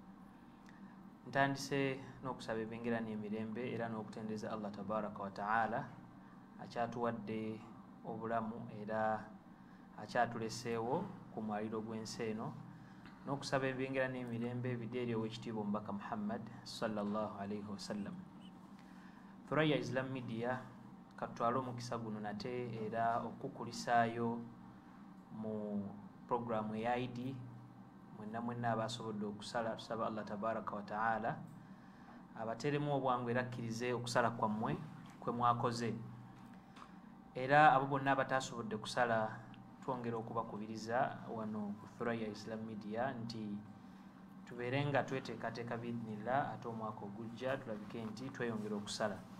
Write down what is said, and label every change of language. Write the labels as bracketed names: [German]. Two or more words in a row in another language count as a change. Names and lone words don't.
[Ganda] Ntandise n'okusaba ebengera n'emirembe era n'okutendeza Allah [Arabic] تبارك وتعالى [Ganda] akyatuwadde obulamu era akyatuleseewo ku mwaliro gw'ensi eno, n'okusaba ebengera n'emirembe bideeri ow'ekitiibwa omubaka Muhammad [Arabic] صلى الله عليه وسلم. [Ganda] Thurayya Islam Media katwala omukisa guno nate era okukulisaayo mu programu ya Eid mwenna abasobodde okusala. Tusaba Allah [Arabic] تبارك وتعالى [Ganda] abateremu obwangu era akkirize okusala kwammwe kwe mwakoze, era abo bonna abatasobodde kusala twongera okubakubiriza wano ku Thurayya Islam Media nti tubeere nga tweteekateeka biidhnillah ate omwaka ogujja tulabike nti tweyongera okusala.